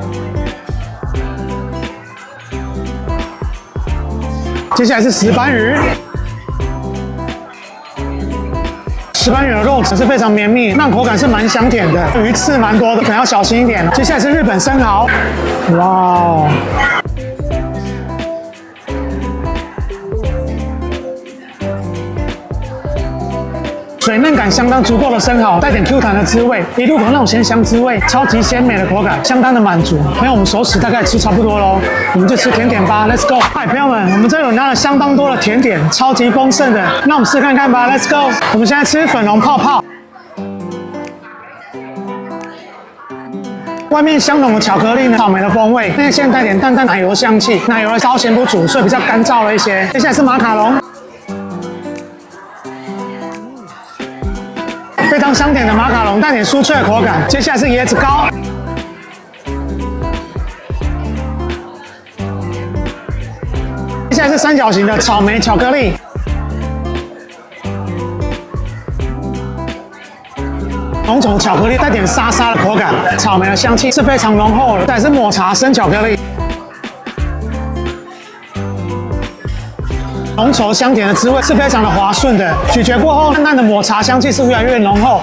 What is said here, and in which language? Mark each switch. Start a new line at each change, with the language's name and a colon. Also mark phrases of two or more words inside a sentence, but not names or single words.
Chinese: 接下來是石斑魚，石斑魚的肉质是非常綿密，那口感是蠻香甜的，魚刺蠻多的，可能要小心一點。接下來是日本生蠔，哇哦！水嫩感相當足夠的生蠔，帶點 Q 彈的滋味，一入口那種鮮香滋味，超級鮮美的口感，相當的滿足。朋友，我們熟食大概吃差不多嘍，我們就吃甜點吧 ，
English: Let's go！
Chinese: 嗨，朋友們，我們這裡有拿了相當多的甜點，超級豐盛的，那我們試看看吧 ，
English: Let's go！
Chinese: 我們現在吃粉紅泡泡。外面香濃的巧克力呢，草莓的風味，內餡帶點淡淡奶油香氣，奶油的稍鹹不足，所以比較乾燥了一些。接下來是馬卡龍，非常香甜的馬卡龍，帶點酥脆的口感。接下來是椰子糕。接下來是三角形的草莓巧克力，濃稠巧克力帶點沙沙的口感，草莓的香氣是非常濃厚的。再來是抹茶生巧克力，濃稠香甜的滋味是非常的滑順的，咀嚼過後淡淡的抹茶香氣是越來越濃厚。